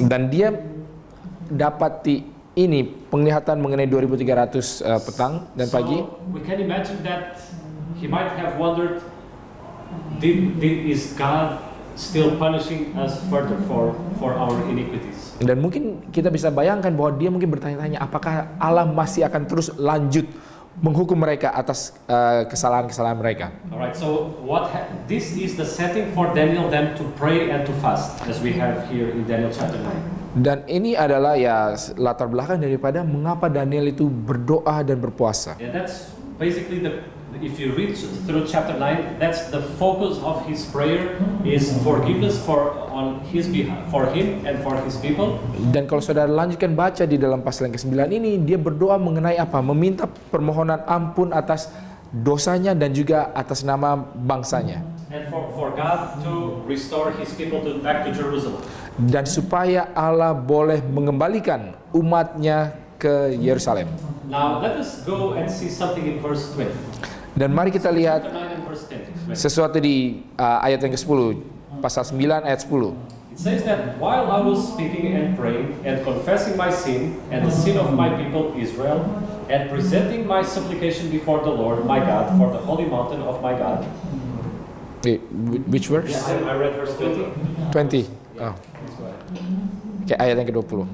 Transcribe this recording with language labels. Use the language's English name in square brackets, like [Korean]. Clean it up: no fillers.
[Indonesian] Dan dia dapati ini penglihatan mengenai 2300 petang dan pagi. [English] So we can imagine that he might have wondered, is God still punishing us further for our iniquities? [Indonesian] Dan mungkin kita bisa bayangkan bahwa dia mungkin bertanya-tanya apakah Allah masih akan terus lanjut menghukum mereka atas kesalahan-kesalahan mereka. [English] Alright, so this is the setting for Daniel then to pray and to fast, as we have here in Daniel chapter 9. [Indonesian] Dan ini adalah ya latar belakang daripada mengapa Daniel itu berdoa dan berpuasa. [English] Yeah, that's basically if you read through chapter 9, that's the focus of his prayer is forgiveness on his behalf, for him and for his people. [Indonesian] Dan kalau saudara lanjutkan baca di dalam pasal yang ke-9 ini, dia berdoa mengenai apa? Meminta permohonan ampun atas dosanya dan juga atas nama bangsanya. [English] And for God to restore his people back to Jerusalem. [Indonesian] Dan supaya Allah boleh mengembalikan umatnya ke Yerusalem. [English] Now let us go and see something in verse 20. [Indonesian] Dan mari kita lihat [English] Chapter 9 and verse 20. [Indonesian] sesuatu di ayat yang ke-10, pasal 9 ayat 10. [English] It says that while I was speaking and praying and confessing my sin and the sin of my people Israel, and presenting my supplication before the Lord my God for the holy mountain of my God. Which verse? I read verse 20. [Indonesian] 20. Oh. Oke, ayat yang ke-20.